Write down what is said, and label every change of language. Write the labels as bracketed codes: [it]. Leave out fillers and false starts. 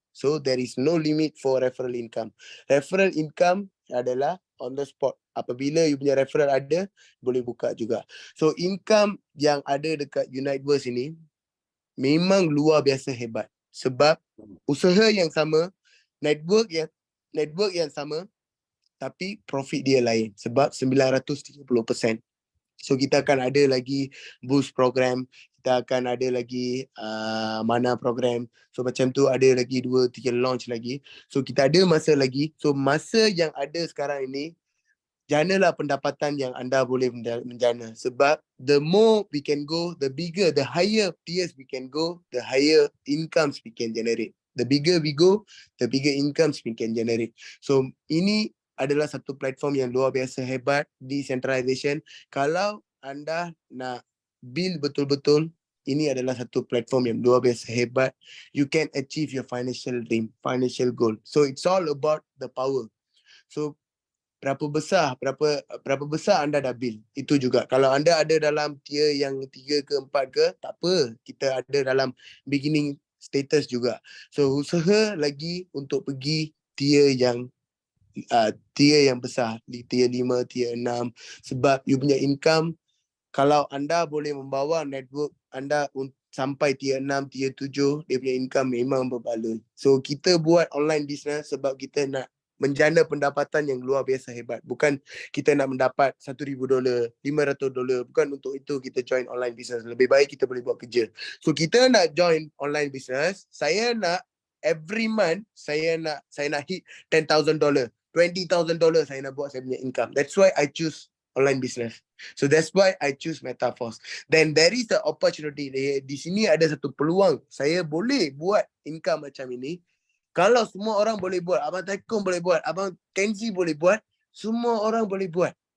[en] So there is no limit for referral income. [ms] Referral income adalah [en] on the spot. [ms] Apabila you punya referral ada, boleh buka juga. So income yang ada dekat Uniteverse ini memang luar biasa hebat. Sebab usaha yang sama, network yang sama, tapi profit dia lain sebab 930%. So kita akan ada lagi boost program, kita akan ada lagi mana program. So macam tu ada lagi 2-3 launch lagi. So kita ada masa lagi. So masa yang ada sekarang ini, janalah pendapatan yang anda boleh menjana. Sebab [en] the more we can go, the bigger, the higher tiers we can go, the higher incomes we can generate. The bigger we go, the bigger incomes we can generate. [ms] So ini adalah satu platform yang luar biasa hebat, decentralization. Kalau anda nak build betul-betul, ini adalah satu platform yang luar biasa hebat. [en] You can achieve your financial dream, financial goal. So it's all about the power. [ms] So berapa besar anda dah build, itu juga. Kalau anda ada dalam tier yang 3 ke 4 ke, tak apa, kita ada dalam beginning status juga. So usaha lagi untuk pergi tier yang besar, di tier 5, tier 6, sebab you punya income, kalau anda boleh membawa network anda sampai tier 6, tier 7, dia punya income memang berbaloi. So kita buat online business sebab kita nak menjana pendapatan yang luar biasa hebat. Bukan kita nak mendapat $1,000, $500. Bukan untuk itu kita join online business. Lebih baik kita boleh buat kerja. So kita nak join online business, saya nak [en] every month [ms] saya nak hit $10,000, $20,000 saya nak buat saya punya income. [en] That's why I choose online business. So that's why I choose MetaForce. Then there is the opportunity. [ms] Di sini ada satu peluang. Saya boleh buat income macam ini. Kalau semua orang boleh buat, Abang Taikon boleh buat, Abang Kenzi boleh buat, semua orang boleh buat.